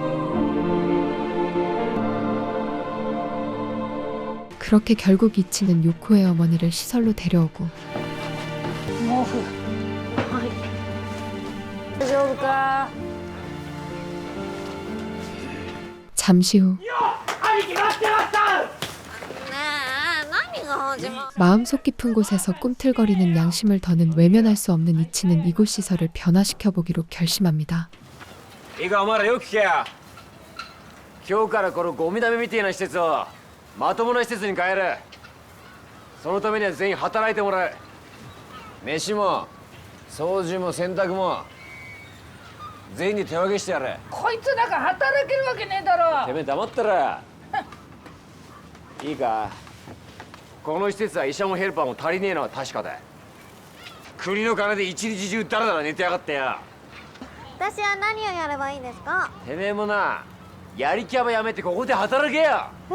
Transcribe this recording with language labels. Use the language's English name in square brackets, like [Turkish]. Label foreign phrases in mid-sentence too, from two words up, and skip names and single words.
[Korean] 그렇게 결국 이치는 요코의 어머니를 시설로 데려오고 [Japanese] 毛布。はい。大丈夫か？ [Korean] 잠시 후 [Japanese] 兄貴待ってました。 [Korean] 마음속 깊은 곳에서 꿈틀거리는 양심을 더는 외면할 수 없는 이치는 이곳 시설을 변화시켜보기로 결심합니다. [Japanese] いいかお前らよく聞けや。今日からこのゴミ溜めみたいな施設をまともな施設に変える。そのためには全員働いてもらう。飯も掃除も洗濯も全員に手分けしてやれ。こいつなんか働けるわけねえだろ。てめえ黙ったらいいか。この施設は医者もヘルパーも足りねえのは確かだ。国の金で一日中ダラダラ寝てやがってや。私は何をやればいいんですか？てめえもな、やりきゃばやめてここで働けや。